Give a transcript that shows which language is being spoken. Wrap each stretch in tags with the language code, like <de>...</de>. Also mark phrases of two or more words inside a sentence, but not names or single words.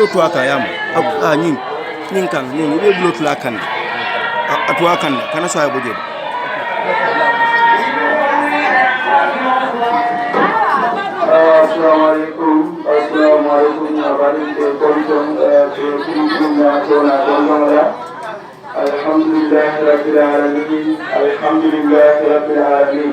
<ar>to akayam nyin kan nyin ibe bulo tula kan atwa kan kana so ay boje. السلام عليكم ورحمة الله وبركاته. الحمد لله رب العالمين.</ar>